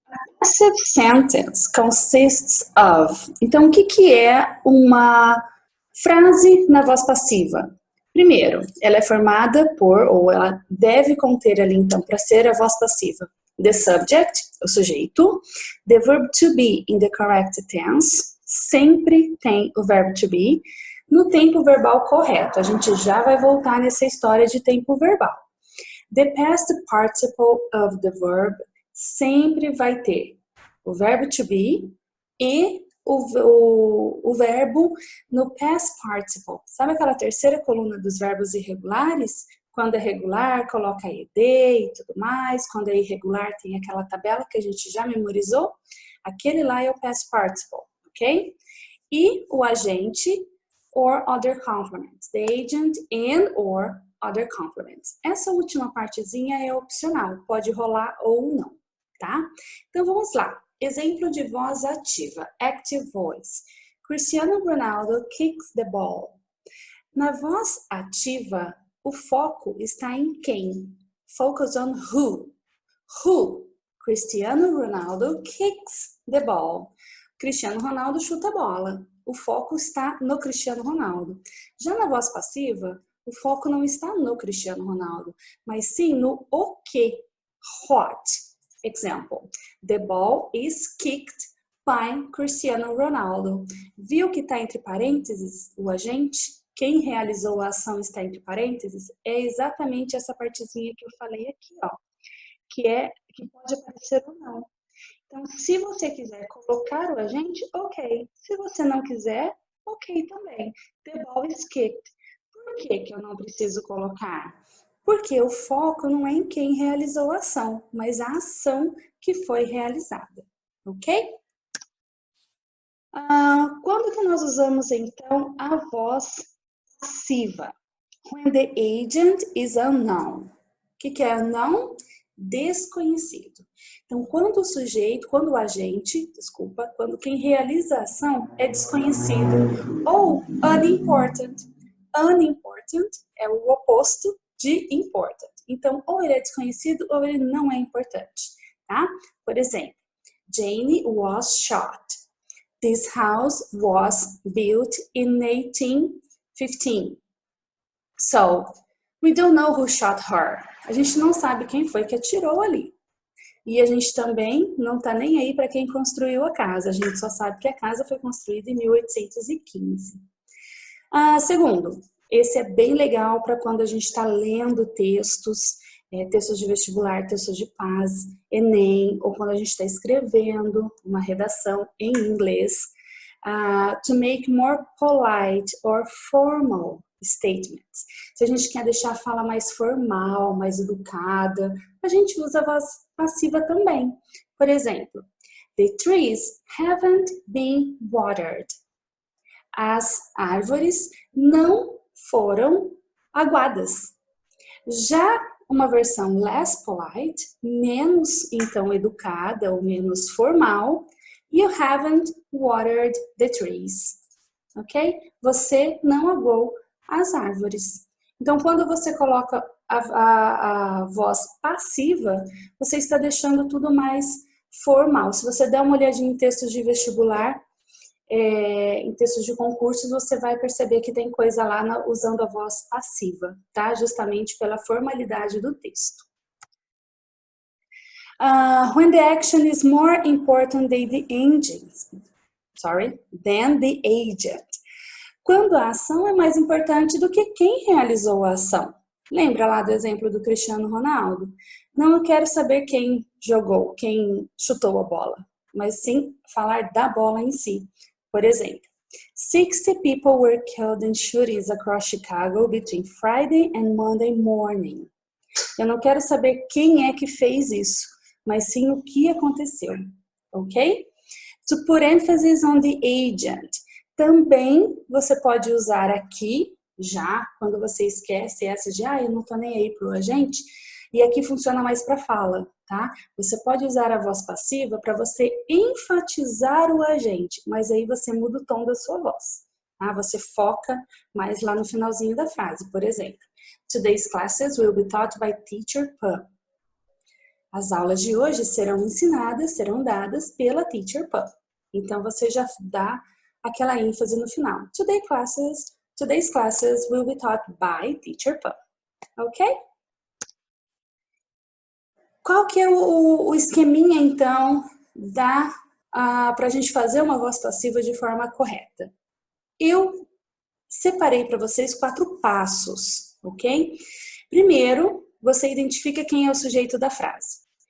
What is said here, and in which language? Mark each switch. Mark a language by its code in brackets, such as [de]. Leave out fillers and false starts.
[en] A passive sentence consists of... [pt] Então, o que é uma frase na voz passiva? Primeiro, ela é formada por, ou ela deve conter ali, então, para ser a voz passiva, [en] the subject, [pt] o sujeito, [en] the verb to be in the correct tense, [pt] sempre tem o verbo to be, no tempo verbal correto. A gente já vai voltar nessa história de tempo verbal. [en] The past participle of the verb [pt] sempre vai ter o verbo to be e o verbo no past participle. Sabe aquela terceira coluna dos verbos irregulares? Quando é regular, coloca ed e tudo mais. Quando é irregular, tem aquela tabela que a gente já memorizou. Aquele lá é o past participle, ok? E o agente [en] or other complements. The agent and or other complements. [pt] Essa última partezinha é opcional, pode rolar ou não, tá? Então vamos lá. Exemplo de voz ativa, active voice. [en] Cristiano Ronaldo kicks the ball. [pt] Na voz ativa, o foco está em quem? [en] Focus on who. Who? Cristiano Ronaldo kicks the ball. [pt] Cristiano Ronaldo chuta a bola. O foco está no Cristiano Ronaldo. Já na voz passiva, o foco não está no Cristiano Ronaldo, mas sim no o que. [en] What? Example. The ball is kicked by Cristiano Ronaldo. [pt] Viu que está entre parênteses o agente? Quem realizou a ação está entre parênteses? É exatamente essa partezinha que eu falei aqui, ó. Que pode aparecer ou não. Então, se você quiser colocar o agente, ok. Se você não quiser, ok também. [en] The ball is kicked. [pt] Por que eu não preciso colocar? Porque o foco não é em quem realizou a ação, mas a ação que foi realizada, ok? Quando que nós usamos, então, a voz passiva? [en] When the agent is unknown. [pt] O que é unknown? Desconhecido. Então, quando quem realiza a ação é desconhecido ou unimportant. Unimportant é o oposto de important. Então, ou ele é desconhecido ou ele não é importante, tá? Por exemplo, [en] Jane was shot. This house was built in 1815. So, we don't know who shot her. [pt] A gente não sabe quem foi que atirou ali. E a gente também não tá nem aí para quem construiu a casa. A gente só sabe que a casa foi construída em 1815. Segundo, esse é bem legal para quando a gente está lendo textos, textos de vestibular, textos de paz, Enem, ou quando a gente está escrevendo uma redação em inglês. [en] To make more polite or formal statements. [pt] Se a gente quer deixar a fala mais formal, mais educada, a gente usa a voz passiva também. Por exemplo, [en] the trees haven't been watered. [pt] As árvores não foram aguadas. Já uma versão less polite, menos então educada ou menos formal, [en] you haven't watered the trees. [pt] Ok? Você não aguou as árvores. Então, quando você coloca a voz passiva, você está deixando tudo mais formal. Se você der uma olhadinha em textos de vestibular, em textos de concursos, você vai perceber que tem coisa lá usando a voz passiva, tá? Justamente pela formalidade do texto. [en] When the action is more important than the agent. [pt] Quando a ação é mais importante do que quem realizou a ação. Lembra lá do exemplo do Cristiano Ronaldo? Não, eu quero saber quem jogou, quem chutou a bola, mas sim falar da bola em si. Por exemplo, [en] 60 people were killed in shootings across Chicago between Friday and Monday morning. [pt] Eu não quero saber quem é que fez isso, mas sim o que aconteceu, ok? [en] To put emphasis on the agent. [pt] Também você pode usar aqui, já, quando você esquece essa de, eu não tô nem aí pro agente, E aqui funciona mais para fala, tá? Você pode usar a voz passiva para você enfatizar o agente, mas aí você muda o tom da sua voz. Tá? Você foca mais lá no finalzinho da frase, por exemplo. [en] Today's classes will be taught by teacher Pan. [pt] As aulas de hoje serão dadas pela teacher Pan. Então você já dá aquela ênfase no final. [en] Today's classes will be taught by teacher Pan. Ok? [pt] Qual que é o esqueminha, então, para a gente fazer uma voz passiva de forma correta? Eu separei para vocês 4 passos, ok? Primeiro, você identifica quem é o sujeito da frase.